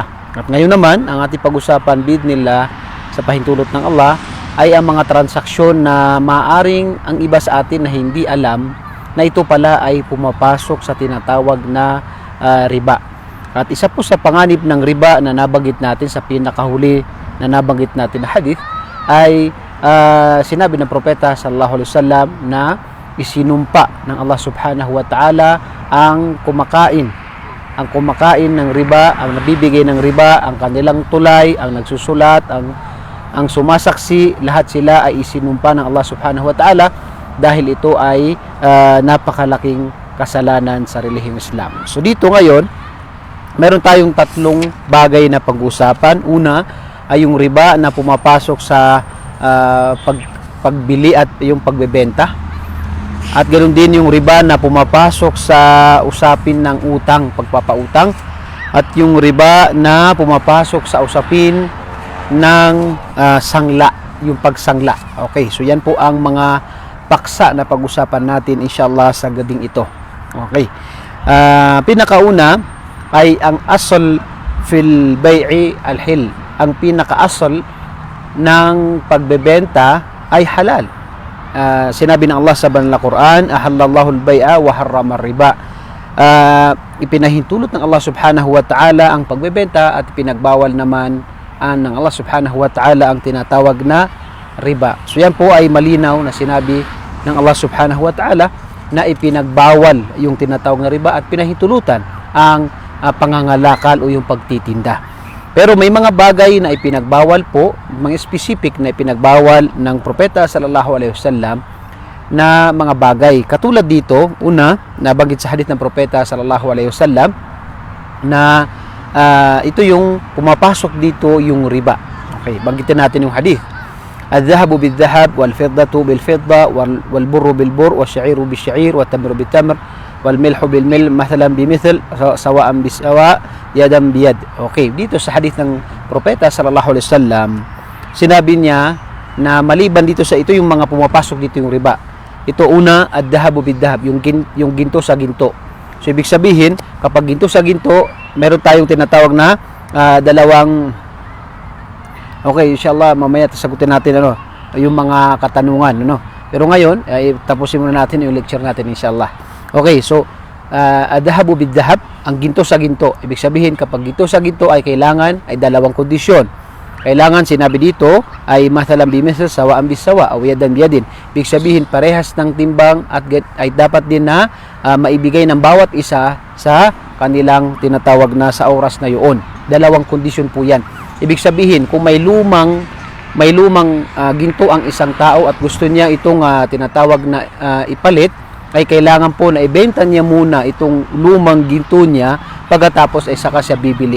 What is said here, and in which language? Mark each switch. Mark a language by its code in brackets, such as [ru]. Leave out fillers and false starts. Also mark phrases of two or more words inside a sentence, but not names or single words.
[tl] At ngayon naman ang ating pag-usapan bidnillah sa pahintulot ng Allah ay ang mga transaksyon na maaring ang iba sa atin na hindi alam na ito pala ay pumapasok sa tinatawag na riba. At isa po sa panganib ng riba na nabanggit natin sa pinakahuli na nabanggit natin na hadith ay sinabi ng propeta [ar] صلى الله عليه وسلم [tl] na isinumpa ng Allah [ar] سبحانه وتعالى [tl] ang kumakain ng riba, ang nabibigay ng riba, ang kanilang tulay, ang nagsusulat, ang sumasaksi, lahat sila ay isinumpa ng Allah [ar] سبحانه وتعالى [tl] dahil ito ay napakalaking kasalanan sa relihiyong Islam. So dito ngayon meron tayong tatlong bagay na pag-usapan. Una ay yung riba na pumapasok sa pagbili at yung pagbebenta. At ganoon din yung riba na pumapasok sa usapin ng utang, pagpapautang. At yung riba na pumapasok sa usapin ng sangla, yung pagsangla. Okay, so yan po ang mga paksa na pag-usapan natin inshallah sa gabing ito. Okay. Pinakauna ay ang [ar] الأصل في البيع الحل. [tl] Ang pinaka-asal ng pagbebenta ay halal. Sinabi ng Allah sa banal na Quran, [ar] أحل الله البيع وحرم الربا. [tl] Ipinahintulot ng Allah [ar] سبحانه وتعالى [tl] ang pagbebenta at pinagbawal naman ng Allah [ar] سبحانه وتعالى [tl] ang tinatawag na riba. So yan po ay malinaw na sinabi ng Allah [ar] سبحانه وتعالى [tl] na ipinagbawal yung tinatawag na riba at pinahintulutan ang pangangalakal o yung pagtitinda. Pero may mga bagay na ipinagbawal po, mga specific na ipinagbawal ng propeta [ar] صلى الله عليه وسلم [tl] na mga bagay. Katulad dito, una, nabanggit sa hadith ng propeta [ar] صلى الله عليه وسلم [tl] na ito yung pumapasok dito yung riba. Okay, banggitin natin yung hadith. [ar] الذهب بالذهب, والفضة بالفضة، والبر بالبر، والشعير بالشعير، والتمر بالتمر، والملح بالملح، مثلا بمثل، سواء بسواء، يدا بيد. [tl] Okay, dito sa hadith ng propeta [ar] صلى الله عليه وسلم, [tl] sinabi niya na maliban dito sa ito yung mga pumapasok dito yung riba. Ito una, [ar] الذهب بالذهب, [tl] yung ginto sa ginto. So ibig sabihin, kapag ginto sa ginto, meron tayong tinatawag na dalawang. Okay, inshallah mamaya sagutin natin yung mga katanungan Pero ngayon ay tapusin muna natin yung lecture natin inshallah. Okay, so [ar] الذهب بالذهب, [tl] ang ginto sa ginto. Ibig sabihin kapag ginto sa ginto ay kailangan ay dalawang kondisyon. Kailangan sinabi dito ay [ar] مثلا بمثل، سواء بسواء، أو يدا بيد. [tl] Ibig sabihin parehas ng timbang at ay dapat din na maibigay ng bawat isa sa kanilang tinatawag na sa oras na yun. Dalawang kondisyon po yan. Ibig sabihin kung may lumang ginto ang isang tao at gusto niya itong tinatawag na ipalit, ay kailangan po na ibenta niya muna itong lumang ginto niya, pagkatapos ay saka siya bibili.